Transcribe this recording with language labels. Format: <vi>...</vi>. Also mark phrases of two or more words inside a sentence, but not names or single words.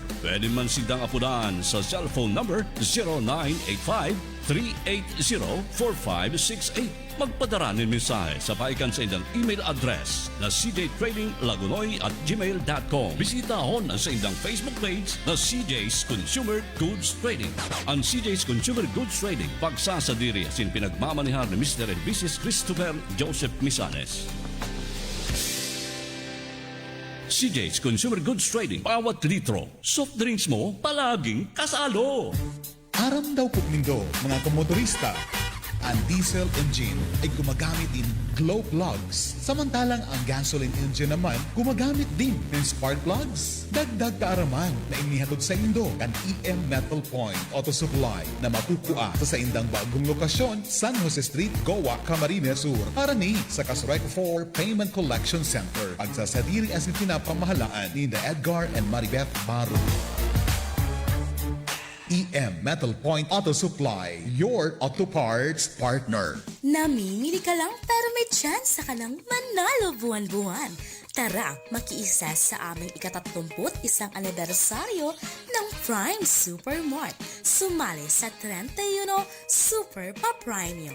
<bik>Pwede man sindang apudan sa cellphone number 0985-380-4568. Magpadara ng mensahe sa paikan sa indang email address na cjtradinglagunoy@gmail.com. Bisitahon ang sa indang Facebook page na CJ's Consumer Goods Trading. Ang CJ's Consumer Goods Trading, pagsasadiri asin pinagmamanihar ni Mr. and Mrs. Christopher Joseph Misanes. CJ's Consumer Goods Trading,</bik> <tl>bawat litro, soft drinks mo, palaging kasalo.</tl> <bik>Aram daw po nindo, mga kamotorista.</bik> <tl>Ang</tl> <en>diesel engine</en> <tl>ay gumagamit din</tl> <en>glow plugs.</en> <tl>Samantalang ang</tl> <en>gasoline engine</en> <tl>naman gumagamit din ng</tl> <en>spark plugs.</en> <bik>Dagdag kaaraman na inihatod sa indo ang EM Metal Point Auto Supply na makukuha sa indang bagong lokasyon, San Jose Street, Goa, Camarines Sur. Para ni sa Kasurek 4 Payment Collection Center. Pagsasadiri as pinapamahalaan ni Edgar and Maribeth Baru. EM Metal Point Auto Supply,</bik> <en>your auto parts partner.</en> <tl>Namimili ka lang pero may chance ka ng manalo buwan-buwan. Tara, makiisa sa aming ika-31 anibersaryo ng Prime Supermart. Sumali sa 31 Super Pa-Prime.</tl>